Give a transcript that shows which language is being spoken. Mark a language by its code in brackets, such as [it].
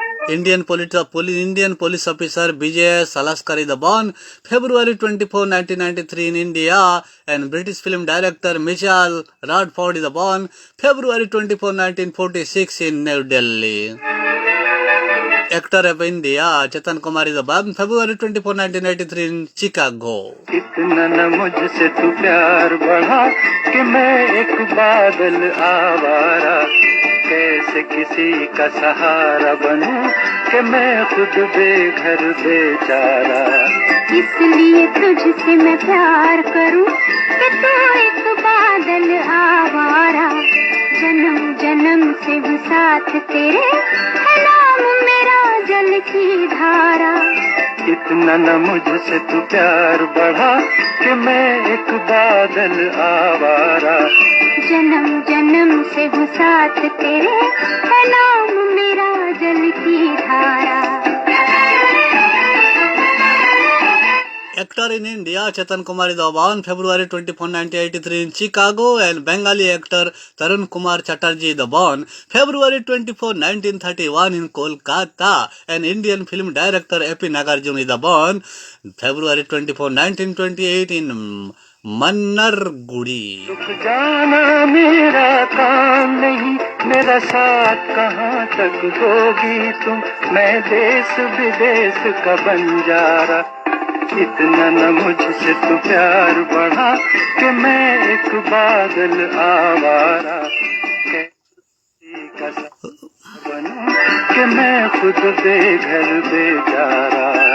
[en] Indian police officer Vijay Salaskari, the born February 24, 1993 in India, and British film director Michael Radford, the born February 24, 1946 in New Delhi. Actor of India Chetan Kumar is born February 24, 1983 in Chicago. [hi] इतना न मुझसे तू प्यार बढ़ा कि मैं एक बादल आवारा, कैसे किसी का सहारा बनूं कि मैं खुद बेघर बेचारा। इसलिए तुझसे मैं प्यार करूं कि तू एक बादल आवारा, जन्म जन्म से हूँ साथ तेरे, है नाम मेरा जल की धारा। इतना न मुझसे तू प्यार बढ़ा कि मैं एक बादल आवारा, जन्म जन्म से हूँ साथ तेरे, है नाम मेरा जल की धारा। [en] Actor in India Chetan Kumar is born February 24, 1983 in Chicago, and Bengali actor Tarun Kumar Chatterjee is born February 24, 1931 in Kolkata, and Indian film director A.P. Nagarjuna is born February 24, 1928 in Mannargudi. [hi] रुक जाना मेरा काम नहीं, मेरा साथ कहाँ तक दोगी तुम, मैं देश विदेश का बंजारा। इतना न मुझसे तू प्यार बढ़ा कि मैं एक बादल आवारा, किसी का बनूं कि मैं खुद बेघर बेचारा।